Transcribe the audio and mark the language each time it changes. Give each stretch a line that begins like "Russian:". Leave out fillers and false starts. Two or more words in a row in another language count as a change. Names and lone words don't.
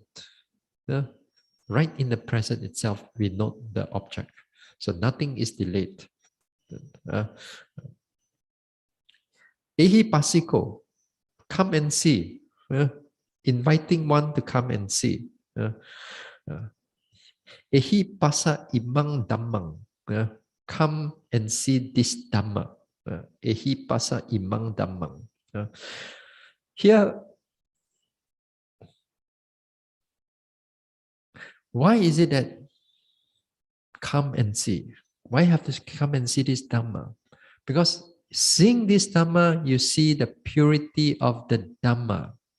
English: Right in the present itself, we note the object. So nothing is delayed.
Pali: Ehi pasiko,
English: come and see. Inviting one to come and see.
Pali: Ehi pasa imang dhammang.
English: Come and see this Dhamma.
Pali: Ehi pasa imang dhammang.
English: Here, why is it that come and see? Why have to come and see this Dhamma? Because seeing this Dhamma, you see the purity of the Dhamma.